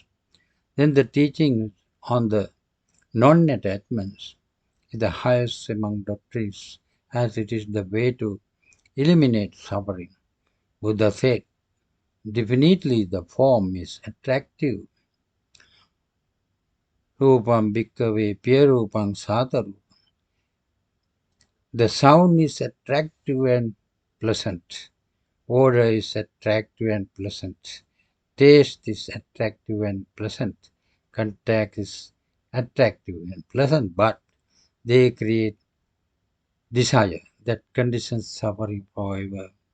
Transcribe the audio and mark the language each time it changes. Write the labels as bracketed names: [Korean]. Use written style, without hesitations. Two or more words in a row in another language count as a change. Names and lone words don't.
[English] Then the teaching on the non-attachments is the highest among doctrines, as it is the way to eliminate suffering. Buddha said, definitely the form is attractive. [Pali] Rupam bhikkhave pyarupam sataru. [English] The sound is attractive and pleasant. Odor is attractive and pleasant. Taste is attractive and pleasant. Contact is attractive and pleasant, but they create desire that conditions suffering forever.